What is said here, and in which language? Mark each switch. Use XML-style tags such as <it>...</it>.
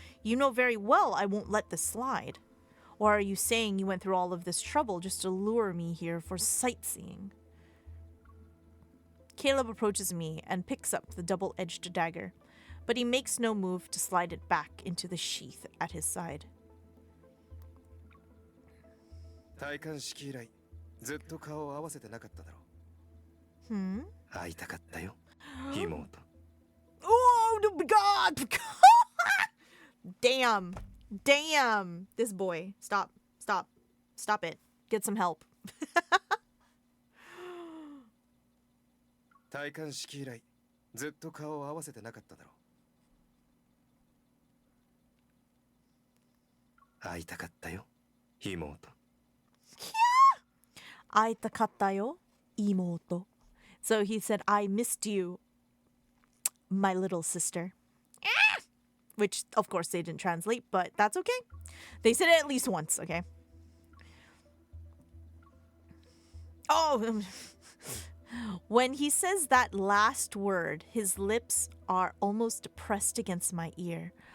<en>You know very well I won't let this slide. Or are you saying you went through all of this trouble just to lure me here for sightseeing? Caleb approaches me and picks up the double-edged dagger, but he makes no move to slide it back into the sheath at his side.</en> <ja>戴冠式以来ずっと顔を合わせてなかっただろう。会いたかったよ、妹。</ja> <en>Oh my god! Damn! This boy. Stop it. Get some help.</en> <ja>戴冠式以来ずっと顔を合わせてなかっただろう。会いたかったよ、妹。会いたかったよ, imoto.</ja> <en>So he said, I missed you, my little sister. Which, of course, they didn't translate, but that's okay. They said it at least once, okay? Oh, when he says that last word, his lips are almost pressed against my ear.</en>